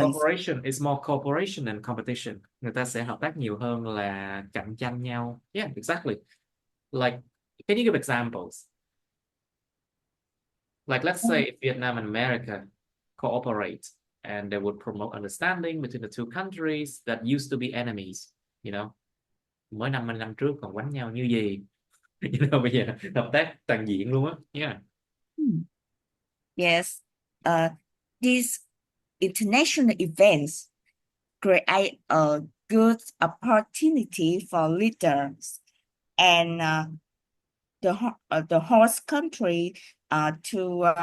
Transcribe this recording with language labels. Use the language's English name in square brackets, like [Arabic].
[English] cooperation is more cooperation than competition. [Vietnamese] Người ta sẽ hợp tác nhiều hơn là cạnh tranh nhau. [English] Yeah, exactly. Like, can you give examples? Like, let's say if Vietnam and America cooperate and they would promote understanding between the two countries that used to be enemies, you know, [Vietnamese] mới 50 năm trước còn quánh nhau như gì. You know, bây giờ hợp tác toàn diện luôn á. [English] Yeah. Yes, these international events create a good opportunity for leaders and the host country to